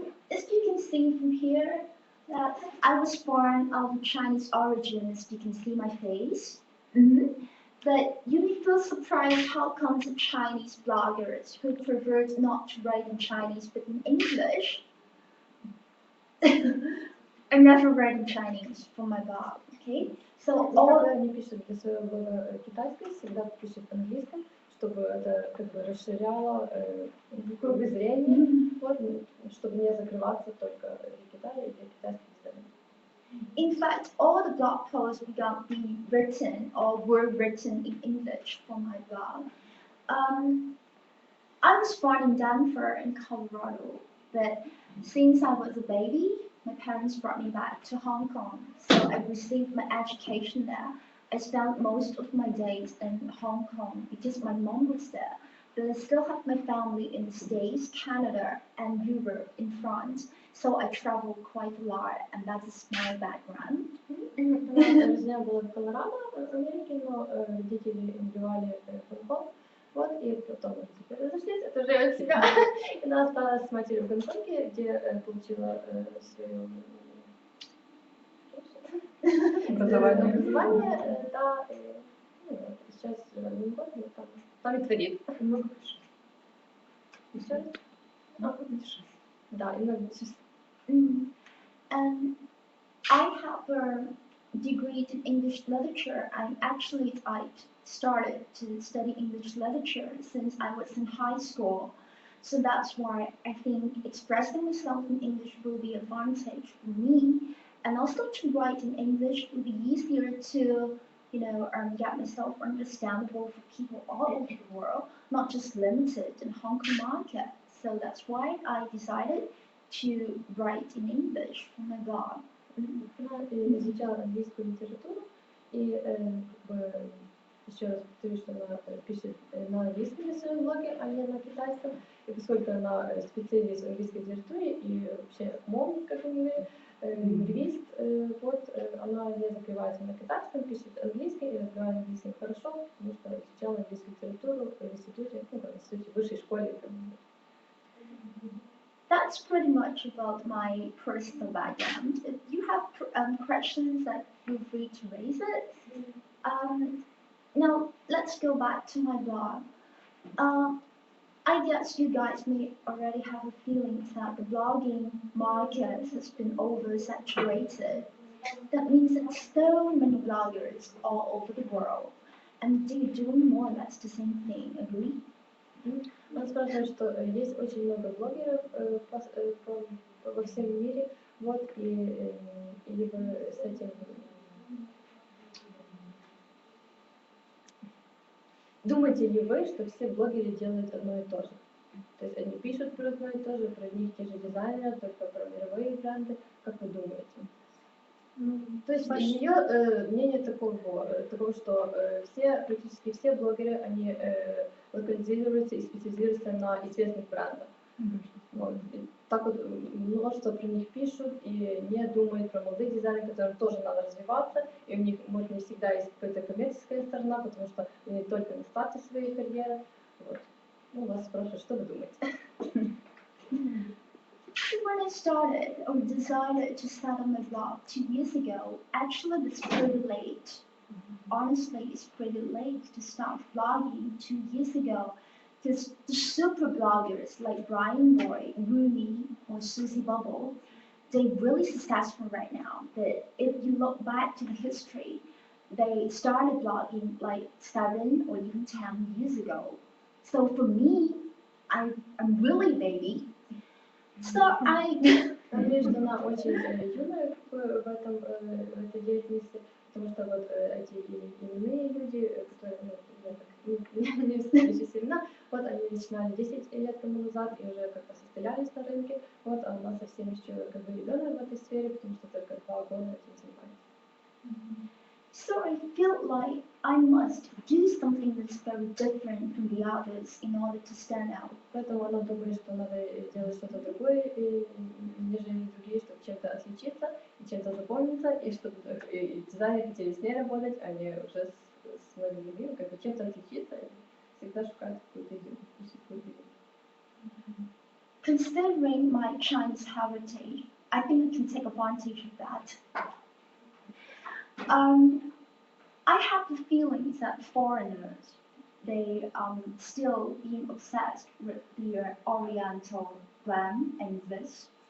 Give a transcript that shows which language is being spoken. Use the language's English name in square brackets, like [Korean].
[English] As you can see from here, that I was born of Chinese origin, as you can see my face. But you may feel surprised how come the Chinese bloggers who prefer not to write in Chinese but in English. I never write in Chinese for my blog, okay? So all [Russian] Никогда не пишет для своего блога китайский, всегда пишет английском, чтобы это как бы расширяло кругозрение, вот, чтобы не закрываться только для Китая и для китайских изданий. [English] in fact, all the blog posts began being written or were written in English for my blog. I was born in Denver in Colorado, but since I was a baby, my parents brought me back to Hong Kong. So I received my education there. I spent most of my days in Hong Kong because my mom was there. But I still have my family in the States, Canada, and Europe, in France. So I travel quite a lot, and that is my background. [Russian] Она рождена была в Колорадо, в Америке, но родители эмигрировали в Гонконг. Вот, и потом они теперь разошлись, это уже от себя. И она осталась с матерью в Гонконге, где получила свое образование, да, ну, сейчас живет в Гонконге, там и творит. Еще раз? Да, и много чувств. [English] And I have a degree in English literature. I started to study English literature since I was in high school. So that's why I think expressing myself in English will be an advantage for me. And also to write in English will be easier to, get myself understandable for people all over the world, not just limited in Hong Kong market. So that's why I decided to write in English for my blog. [Russian] Она изучала английскую литературу, и как бы, еще раз повторю, что она пишет на английском на своем блоге, а не на китайском. И поскольку она специалист в английской литературе и вообще мом, как мы говорим, лингвист, вот, она не закрывается на китайском, пишет английский и разбирает английский хорошо, потому что изучала английскую литературу в институте, в институте высшей школе. [English] That's pretty much about my personal background. If you have questions, feel free to raise it. Now, let's go back to my blog. I guess you guys may already have a feeling that the blogging market has been oversaturated. That means that so many bloggers all over the world, and they're doing more or less the same thing, agree? [Russian] Он спрашивает, что есть очень много блогеров во всем мире, вот, и вы с этим... Думаете ли вы, что все блогеры делают одно и то же? То есть они пишут про одно и то же, про одних и те же дизайнеры, только про мировые бренды. Как вы думаете? То есть ее мнение такого, что практически все блогеры, они локализируются и специализируются на известных брендах. Вот. И так вот множество про них пишут и не думают про молодых дизайнеров, которым тоже надо развиваться, и у них, может, не всегда есть какая-то коммерческая сторона, потому что они только на старте своей карьеры. Вот. Ну, вас спрашивают, что вы думаете? [English] Actually, when I started or decided to start on my blog 2 years ago, actually it's pretty late. Honestly, it's pretty late to start blogging 2 years ago. Because the super bloggers like Brian Boy, Rooney, or Susie Bubble, they're really successful right now. But if you look back to the history, they started blogging like 7 or even 10 years ago. So for me, I'm really baby. So I [Russian] Я думаю, что она очень юная в этой деятельности, потому что вот эти именные люди, которые, ну, я так не вспомню имена, вот они начинали 10 лет тому назад и уже как-то состоялись на рынке, вот а она совсем еще как бы ребенок в этой сфере, потому что только 2 года этим занимается. [English] So I feel like I must do something that's very different from the others in order to stand out. [Russian] Поэтому она думает, что надо делать что-то другое, нежели другие, чтобы чем-то отличиться и чем-то запомниться, и чтобы и дизайнеры хотели с ней работать, а не уже с многими другими, как бы чем-то отличиться, и всегда шукать какую-то идею, какую-то идею. [English] Considering my Chinese heritage, I think I can take advantage of that. I have the feelings that foreigners, they still being obsessed with their Oriental brand and this.